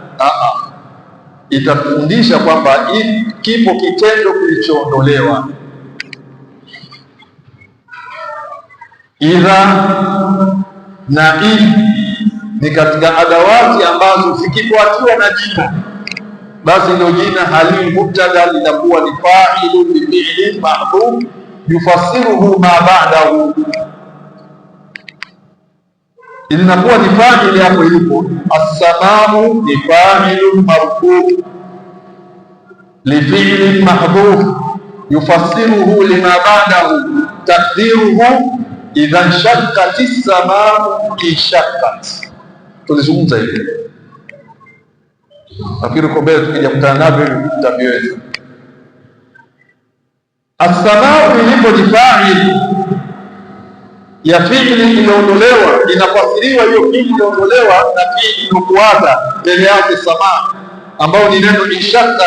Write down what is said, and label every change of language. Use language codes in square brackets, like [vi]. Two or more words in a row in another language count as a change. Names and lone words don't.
[sw] Itakufundisha kwamba kipo kitendo kilichoondolewa. Idha na ni katika adawati ambazo zikifuatiwa na jina, basi ndio jina hali mubtada litakuwa ni [ar] فاعل بفعل محذوف يفسره ما بعده. [sw] Inakuwa ni fa'ili hapo ilipo. [ar] السماء ni فاعل مرفوع لفعل محذوف يفسره لما بعده تقديره إذا شقت السماء انشقت. [sw] Tulizungumza hivi, nafikiri kwa mbele tukija kutana navyo tutaviweza. As-sama'u ilipo ni fa'il ya fi'li iliyoondolewa, inafasiriwa hiyo fi'li iliyoondolewa na fi'li iliyofuata mbele yake samaa, ambao ni neno inshaqqat.